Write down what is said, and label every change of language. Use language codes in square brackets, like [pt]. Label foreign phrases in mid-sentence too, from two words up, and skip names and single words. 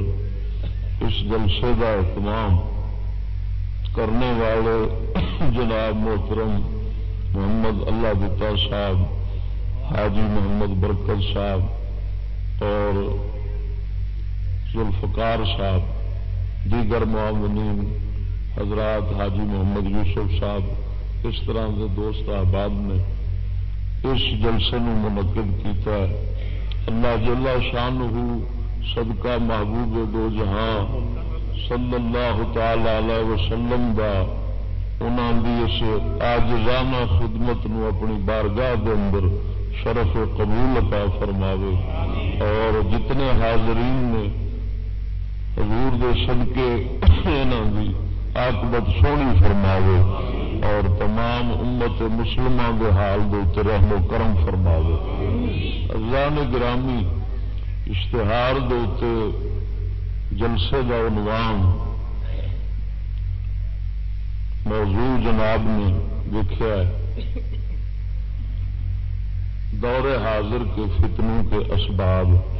[ur] اس جلسے کا اہتمام کرنے والے جناب محترم محمد اللہ دتا صاحب، حاجی محمد برکت صاحب اور ذوالفقار صاحب، دیگر معاونین حضرات حاجی محمد یوسف صاحب، اس طرح کے دوست احباب نے اس جلسے میں منعقد کیتا ہے۔ [pa] اللہ جل شانہ صدقہ محبوب دو جہاں [ar] صلی اللہ تعالی علیہ وسلم [pa] دا انہاں دی اس عاجزانہ خدمت نو اپنی بارگاہ دے اندر شرف و قبول عطا فرماوے اور جتنے حاضرین نے حضور دے صدقے انہاں دی عاقبت سونی فرماوے اور تمام امت مسلمہ دے حال دے تے رحم و کرم فرماوے۔ [ur] عزیزان گرامی، [pa] اشتہار دے تے [ur] جلسے کا عنوان موضوع جناب نے لکھا ہے دور حاضر کے فتنوں کے اسباب۔